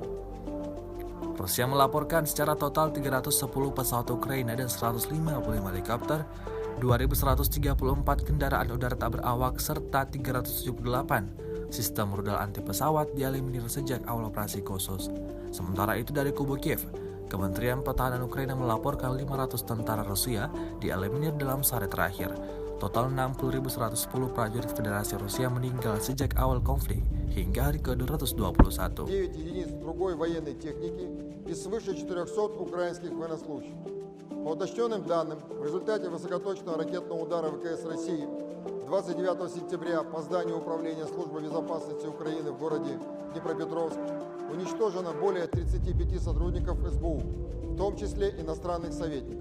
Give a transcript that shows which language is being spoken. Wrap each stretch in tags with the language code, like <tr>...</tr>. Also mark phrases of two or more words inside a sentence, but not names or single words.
<id>Rusia melaporkan secara total 310 pesawat Ukraina dan 155 helikopter, 2.134 kendaraan udara tak berawak, serta 378 sistem rudal anti pesawat dieliminir sejak awal operasi khusus. Sementara itu dari kubu Kiev, Kementerian Pertahanan Ukraina melaporkan 500 tentara Rusia dieliminir dalam sehari terakhir. Total 60.110 prajurit Federasi Rusia meninggal sejak awal konflik hingga hari ke-221.</id> <ru>9 единиц другой военной техники и свыше 400 украинских военнослужащих. По уточненным данным, в результате высокоточного ракетного удара ВКС России 29 сентября по зданию Управления Службы безопасности Украины в городе Днепропетровск уничтожено более 35 сотрудников СБУ, в том числе иностранных советников.</ru>